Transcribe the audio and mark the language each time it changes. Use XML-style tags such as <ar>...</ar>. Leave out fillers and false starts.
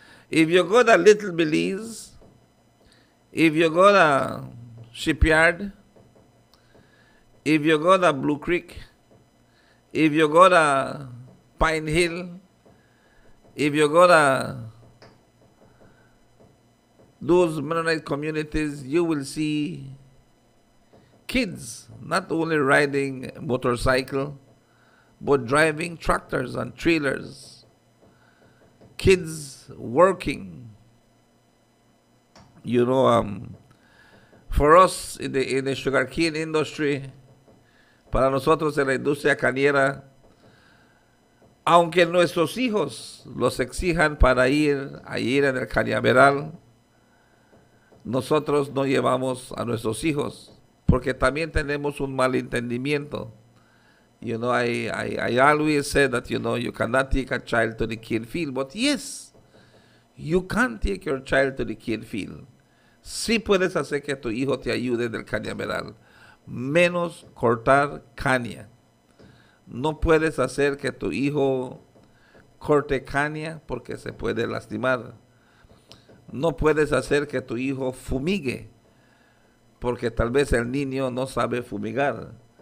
<en>If you go to Little Belize, if you go to Shipyard, if you go to Blue Creek, if you go to Pine Hill, if you go to those Mennonite communities, you will see kids not only riding motorcycle, but driving tractors and trailers. Kids working. You know, for us in the sugarcane industry,</en> <es>para nosotros en la industria cañera, aunque nuestros hijos los exijan para ir en el cañaveral, nosotros no llevamos a nuestros hijos, porque también tenemos un malentendimiento</es> <en>I always say that, you cannot take a child to the kill field, but yes, you can take your child to the kill field.</en> <es>Sí puedes hacer que tu hijo te ayude del cañaveral, menos cortar caña. No puedes hacer que tu hijo corte caña porque se puede lastimar. No puedes hacer que tu hijo fumigue porque tal vez el niño no sabe fumigar.</es>